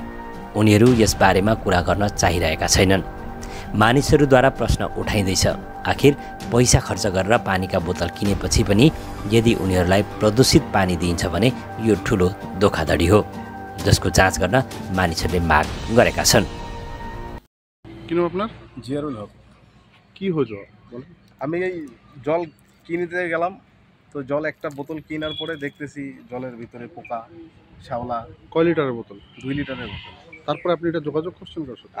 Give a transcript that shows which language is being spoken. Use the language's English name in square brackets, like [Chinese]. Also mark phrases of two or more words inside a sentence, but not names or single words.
[Nepali] उनीहरू यसबारेमा कुरा गर्न चाहिरहेका छैनन्। मानिसहरूद्वारा प्रश्न उठाइँदैछ, आखिर पैसा खर्च गरेर पानीका बोतल किनेपछि पनि यदि उनीहरूलाई प्रदूषित पानी दिइन्छ भने यो ठुलो धोखाधडी हो, जसको जाँच गर्न मानिसहरूले माग गरेका छन्। [Bangla] কিনো আপনার? জিয়ারুল হক। কি হয়েছে বলেন? আমি এই জল কিনতে গেলাম, তো জল একটা বোতল কেনার পরে দেখতেছি জলের ভিতরে পোকা, শ্যাওলা। কয় লিটারের বোতল? 2 লিটারের বোতল। তারপরে আপনি এটা যোগাযোগ করছেন কার সাথে?